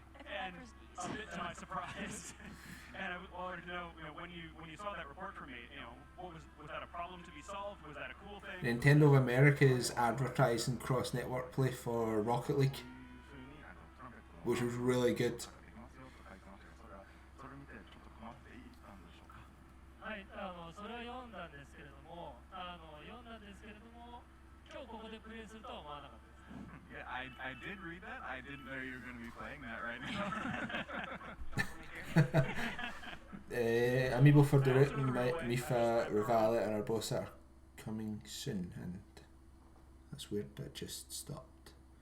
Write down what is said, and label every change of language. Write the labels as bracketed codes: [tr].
[en] And a bit to my surprise. And I wanted to know, when you saw that report for me, was that a problem to be solved? Was that a cool thing? Nintendo of America is advertising cross-network play for Rocket League, which was really good. [ja] はい、それは読んだんですけれども、今日ここでプレイするとは思わなかったです。 [en] Yeah, I did read that. I didn't know you were going to be playing that right now. Amiibo for Direct, Mifa, Rivalet and Urbosa are coming soon, and that's weird, but it just stopped.